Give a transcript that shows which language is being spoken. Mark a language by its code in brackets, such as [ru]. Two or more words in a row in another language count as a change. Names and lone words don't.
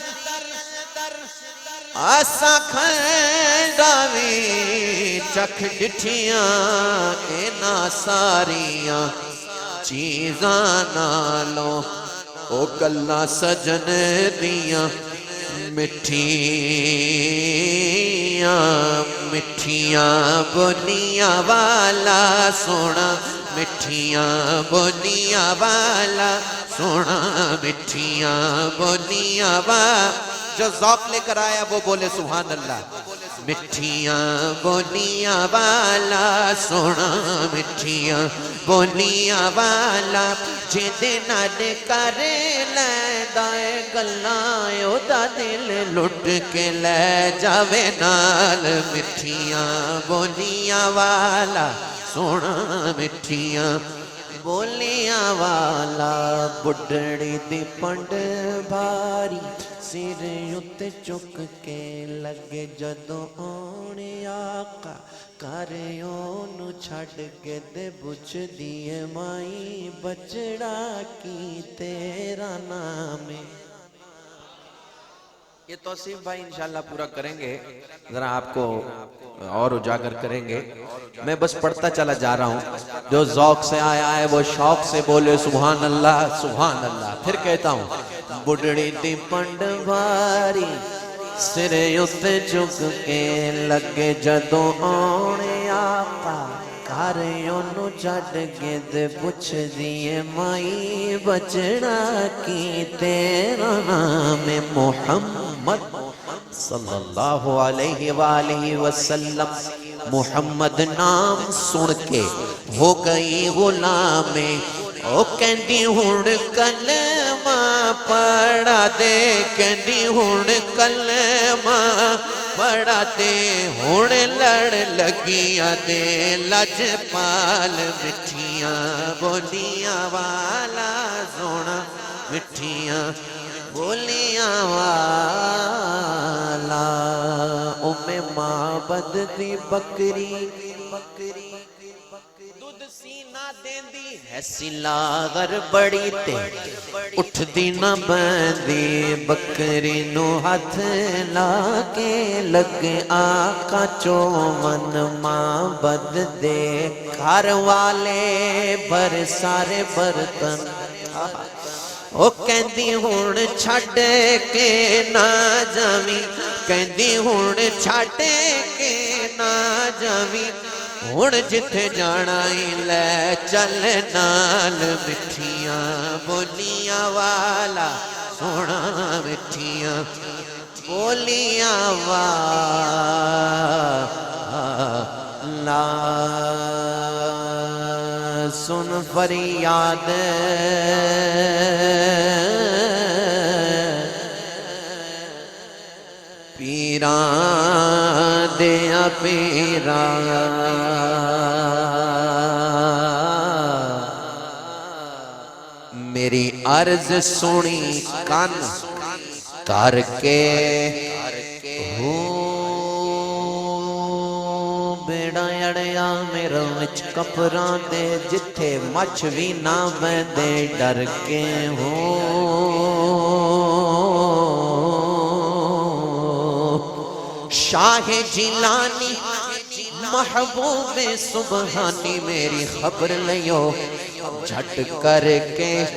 [pa] آسا کھنڈاوی چکھ ڈٹھیاں اینا ساریاں چیزاں نالوں او گلہ سجن دیاں مٹھیاں بولیاں والا سونا مٹھیاں بولیاں والا سونا مٹھیاں بولیاں والا [ur] جو ذوق لے کر آیا وہ بولے [ar] سبحان اللہ [pa] مٹھیاں بولیاں والا سونا مٹھیاں بولیاں والا جیدے نال کر لیندہ گلائیں او دا دل لٹ کے لے جاوے نال مٹھیاں بولیاں والا سونا مٹھیاں بولیاں والا بڑھڑی دی پنڈ بھاری سر اُتے چک کے لگے جدوں آنے آقا گھر اونوں چھڈ کے تے پچھ دیے مائی بچڑا کی تیرا نام ہے۔ [ur] یہ توصیف بھائی انشاءاللہ پورا کریں گے، ذرا آپ کو اور اجاگر کریں گے۔ میں بس پڑھتا چلا جا رہا ہوں، جو ذوق سے آیا ہے وہ شوق سے بولے [ar] سبحان اللہ سبحان اللہ۔ [ur] پھر کہتا ہوں، [pa] بڑھڑی دی پنڈ بھاری سر اُتے چک کے لگے جدوں آنے آقا گھر اونوں چھڈ کے تے پچھ دیے مائی بچڑا کی تیرا نام ہے۔ محمد [ar] صلی اللہ علیہ وآلہ وسلم [pa] محمد نام سن کے ہو گئی غلام، او کہندی ہن کلمہ پڑھا دے، کہندی ہن کلمہ پڑھا دے، ہن لڑ لگیاں دے لجپال مٹھیاں بولیاں والا سونا، مٹھیاں بولیاں والا۔ معبد دی بکری دودھ سینہ دیندی ہے سلاغر بڑی تے اٹھ دی نہ بندی، بکری نو ہاتھ لا کے لگے آقا چومن معبد دے گھر والے بر سارے برتن۔ او کہندی ہن چھڈ کے نہ جاویں، کہندی ہن چھڈ کے نہ جاویں، ہن جتھے جانا ہی لے چل نال، مٹھیاں بولیاں والا سونا، مٹھیاں بولیاں والا۔ سن فریاد پیران دیا پیران، میری عرض سنی کن کر کے بیڑا اڑیا میرا وچ کپراں دے، جتھے مچھ بھی نہ بندے ڈر کے شاہ جیلانی محبوب سبحانی میری خبر لیو جھٹ کر کے،